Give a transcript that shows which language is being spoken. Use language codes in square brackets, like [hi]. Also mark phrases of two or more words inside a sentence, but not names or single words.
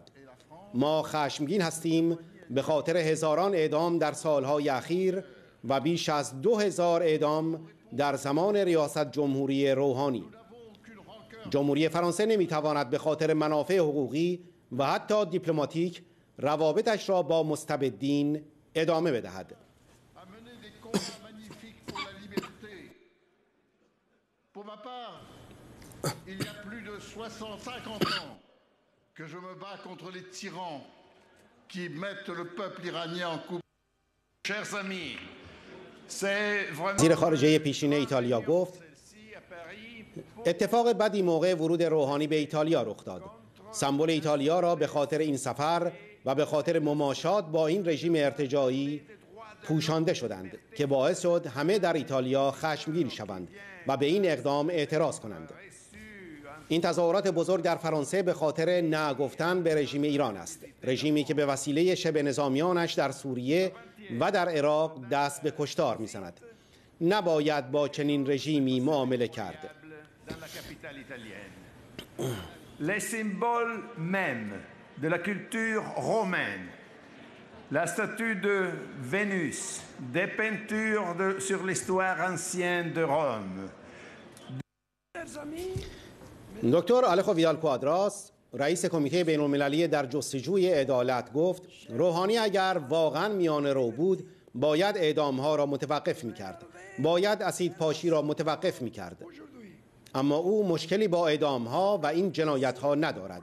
[fa] ما خشمگین هستیم به خاطر هزاران اعدام در سالهای اخیر و بیش از 2000 اعدام در زمان ریاست جمهوری روحانی. جمهوری فرانسه نمیتواند به خاطر منافع حقوقی و حتی دیپلماتیک روابطش را با مستبدین ادامه بدهد. [fr] Pour ma part, il y a plus de 50 ans que je me bats contre les tyrans qui mettent le peuple iranien en coupe. Chers amis, c'est vraiment [fa] وزیر خارجه پیشین ایتالیا گفت اتفاق بدی موقع ورود روحانی به ایتالیا رخ داد. سمبل ایتالیا را به خاطر این سفر و به خاطر مماشات با این رژیم ارتجاعی پوشانده شدند که باعث شد همه در ایتالیا خشمگین شوند و به این اقدام اعتراض کنند. این تظاهرات بزرگ در فرانسه به خاطر نگفتن به رژیم ایران است، رژیمی که به وسیله شبه نظامیانش در سوریه و در عراق دست به کشتار می‌زند. نباید با چنین رژیمی معامله کرد. [fr] Les symboles mêmes de la culture romaine, la statue de Vénus, des peintures sur l'histoire ancienne de Rome. [fa] دکتر آلخو ویدال کوادراس، رئیس کمیته بین‌المللی در جستجوی عدالت گفت روحانی اگر واقعا میانه رو بود باید اعدام‌ها را متوقف می‌کرد. باید اسیدپاشی را متوقف می‌کرد. اما او مشکلی با اعدام‌ها و این جنایت‌ها ندارد.